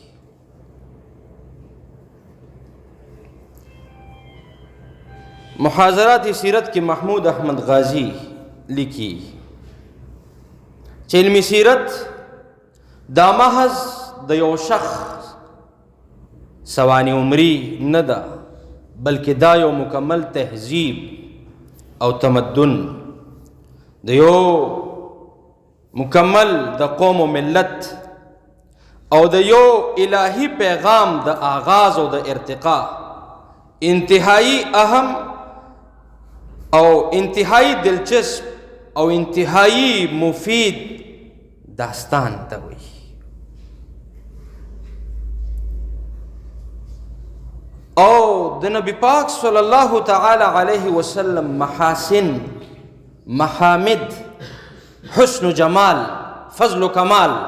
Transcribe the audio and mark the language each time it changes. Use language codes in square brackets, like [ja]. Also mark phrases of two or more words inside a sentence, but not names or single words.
[ps] محاضرات سیرت کې محمود احمد غازی لیکي چې علمی سیرت دا محض د یو شخص سوانح عمری نه ده، بلکې دا یو مکمل تهذیب او تمدن د یو مکمل د قوم و ملت او د یو الهی پیغام د آغاز او د ارتقا انتہائی اہم او انتہائی دلچسپ او انتہائی مفید داستان ته وایي. او د نبی پاک صلی الله تعالی علیه وسلم محاسن، محامد، حسن و جمال، فضل و کمال